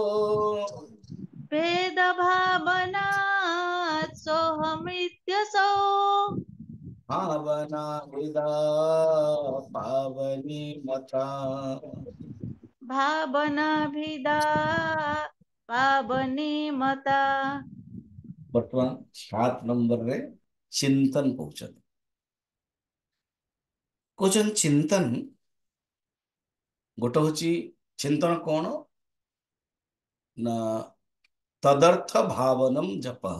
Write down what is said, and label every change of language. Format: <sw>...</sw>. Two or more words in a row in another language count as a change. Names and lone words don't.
<sa>भेदभावनात् सोऽहमित्यसौ भावना विदा पावनी मता। भावनाभिदा पावनी मता।</sa> <or>ବର୍ତ୍ତମାନ 7 ନମ୍ବରରେ ଚିନ୍ତନ କହୁଛନ୍ତି ଚିନ୍ତନ ଗୋଟେ ହଉଛି ଚିନ୍ତନ କଣ ନା</or> <sa>ତଦର୍ଥ ଭାବନମ୍ ଜପଃ।</sa>